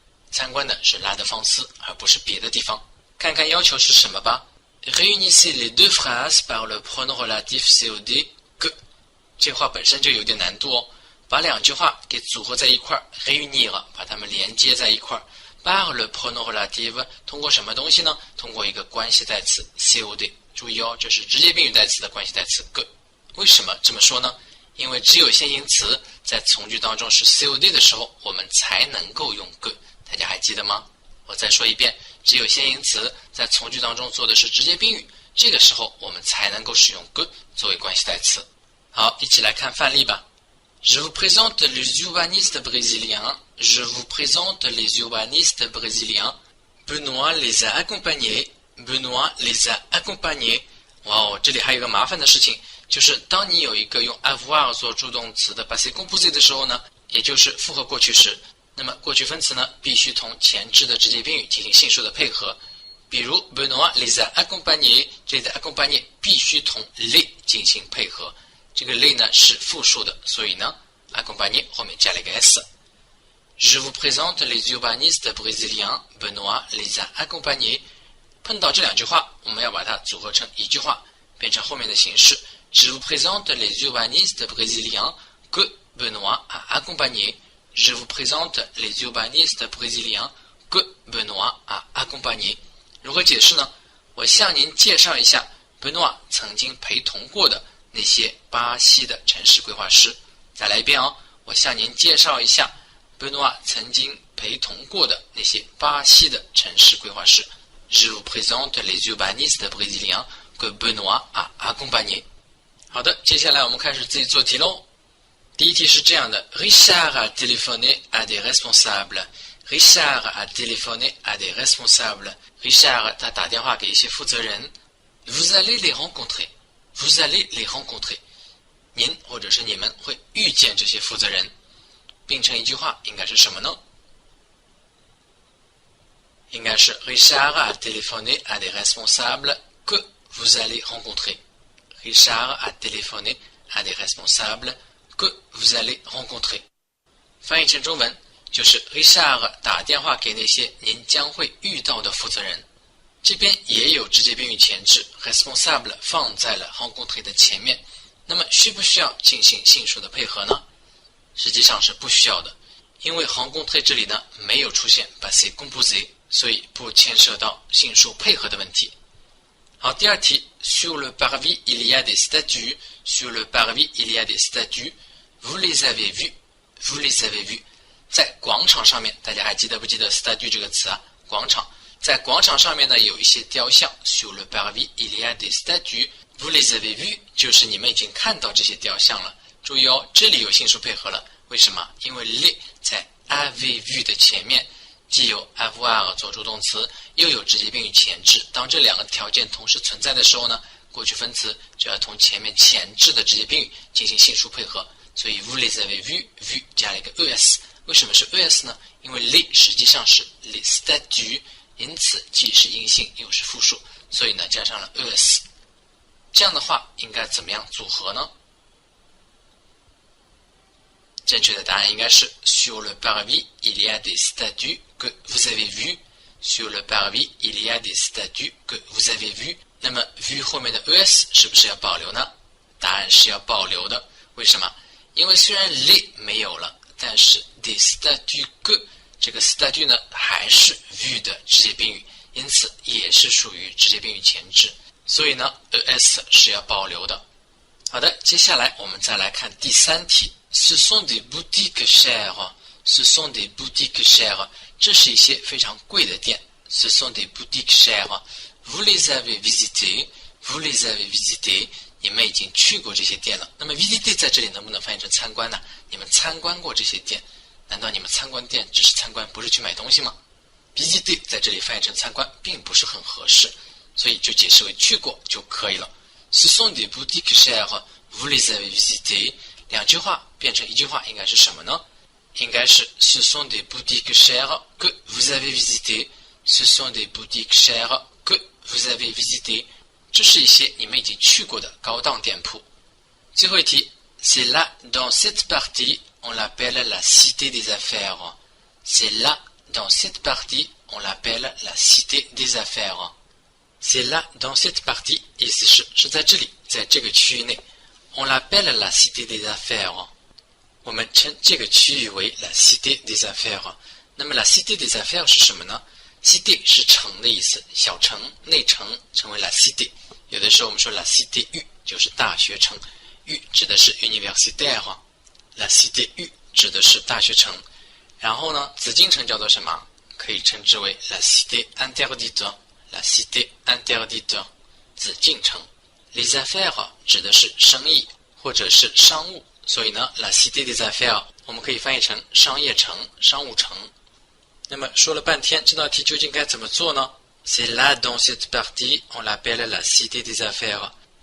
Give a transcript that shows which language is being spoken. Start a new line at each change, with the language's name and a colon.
Chinese: 参观的是拉德芳斯，而不是别的地方。看看要求是什么吧。
French: Réunissez les deux phrases par le pronom relatif COD que。
Chinese: 这话本身就有点难度哦，把两句话给组合在一块儿 ，réunir， 把它们连接在一块儿。
French: par le pronom relatif
Chinese: 通过什么东西呢？通过一个关系代词 COD。注意哦，这是直接宾语代词的关系代词 que。为什么这么说呢？因为只有先行词在从句当中是 COD 的时候，我们才能够用 que。大家还记得吗？我再说一遍，只有先行词在从句当中做的是直接宾语，这个时候我们才能够使用 que 作为关系代词。好，一起来看范例吧。
French: Je vous présente les urbanistes brésiliens. Je vous présente les urbanistes brésiliens. Benoît les a accompagnés. Benoît les a accompagnés.
Chinese: 哇哦，这里还有一个麻烦的事情，就是当你有一个用 avoir 做助动词的 passé composé 的时候呢，也就是复合过去时，那么过去分词呢必须同前置的直接宾语进行性数的配合。比如
French: Benoît les a accompagnés，
Chinese: 这里的 accompagner 必须同 les 进行配合。这个 les 呢是复数的，所以呢 accompagner 后面加了一个 s。
French: Je vous présente les urbanistes brésiliens. Benoît les a accompagnés。
Chinese: 碰到这两句话，我们要把它组合成一句话，变成后面的形式。
French: Je vous présente les urbanistes brésiliens que Benoît a accompagnés。Je vous présente les urbanistes brésiliens que Benoît a accompagnés。
Chinese: 如何解释呢？我向您介绍一下 Benoît 曾经陪同过的那些巴西的城市规划师。再来一遍哦，我向您介绍一下 Benoît 曾经陪同过的那些巴西的城市规划师。
French: Je vous présente les urbanistes brésiliens que Benoît a accompagnés。
Chinese: 好的，接下来我们开始自己做题喽。第一题是这样的
French: Richard a téléphoné à des responsables. Richard a téléphoné à des responsables.
Chinese: Richard 他打电话给一些负责人。
French: Vous allez les rencontrer. Vous allez les rencontrer.
Chinese: 您或者是你们会遇见这些负责人。并成一句话应该是什么呢？应该是
French: Richard a téléphoné à des responsables que vous allez rencontrer. Richard a téléphoné à des responsables que vous allez rencontrer.
Chinese: 翻译成中文就是 Richard 打电话给那些您将会遇到的负责人。这边也有直接宾语前置 responsable 放在了 rencontrer 的前面。那么需不需要进行性数的配合呢？实际上是不需要的，因为 rencontrer 这里呢没有出现 passé composé，所以不牵涉到性数配合的问题。好，第二题
French: ，Sur le parvis il y a des statues. Sur le parvis il y a des statues. Vous les avez vues. Vous les avez vues.
Chinese: 在广场上面，大家还记得不记得 statue 这个词啊？广场，在广场上面呢有一些雕像。
French: Sur le parvis il y a des statues. Vous les avez vues
Chinese: 就是你们已经看到这些雕像了。注意哦，这里有性数配合了。为什么？因为 les 在 avez vu 的前面。既有 avoir 做助动词，又有直接宾语前置。当这两个条件同时存在的时候呢，过去分词就要同前面前置的直接宾语进行性数配合。所以
French: vous les avez vus
Chinese: vu 加了一个 es。为什么是 es 呢？因为 les 实际上是 les statues， 因此既是阴性又是复数，所以呢加上了 es。这样的话应该怎么样组合呢？正确的答案应该是
French: Sur le parvis il y a des statues que vous avez vues. Sur le parvis il y a des statues que vous avez vues.
Chinese: 那么 vu 后面的 es 是不是要保留呢？答案是要保留的。为什么？因为虽然 les 没有了，但是 des statues que 这个 statue 呢还是 vu 的直接宾语，因此也是属于直接宾语前置，所以呢 es 是要保留的。好的，接下来我们再来看第三题。
French: Ce sont des boutiques chères. Ce sont des boutiques chères.
Chinese: 这是一些非常贵的店。
French: Ce sont des boutiques chères. Vous les avez visitées. Vous les avez visitées.
Chinese: 你们已经去过这些店了。那么 visiter 在这里能不能翻译成参观呢？你们参观过这些店？难道你们参观店只是参观，不是去买东西吗？ visiter 在这里翻译成参观并不是很合适，所以就解释为去过就可以了。
French: Ce sont des boutiques chères. Vous les avez visitées.
Chinese: 两句话变成一句话应该是什么呢？应该是
French: Ce sont des boutiques chères que vous avez visitées. Ce sont des boutiques chères que vous avez visitées.
Chinese: 这是一些你们已经去过的高档店铺。最后一题
French: C'est là dans cette partie on l'appelle la cité des affaires. C'est là dans cette partie on l'appelle la cité des affaires. C'est là dans cette partie
Chinese: 意思是在这里，在这个区域内。
French: On l'appelle la cité des affaires.
Chinese: 我们称这个区域为 la cité des affaires. 那么 la cité des affaires 是什么呢？ cité 是城的意思，小城、内城称为 la cité。有的时候我们说 la cité U 就是大学城 ，U 指的是 universitaire。la cité U 指的是大学城。然后呢，紫禁城叫做什么？可以称之为
French: la cité interdite。la cité interdite， 紫禁城。
Chinese: Les affaires 指的是生意或者是商务，所以呢 la cité des affaires 我们可以翻译成商业城、商务城。那么说了半天，这道题究竟该怎么做呢？
French: C'est là dans cette partie on l'appelle la cité des affaires.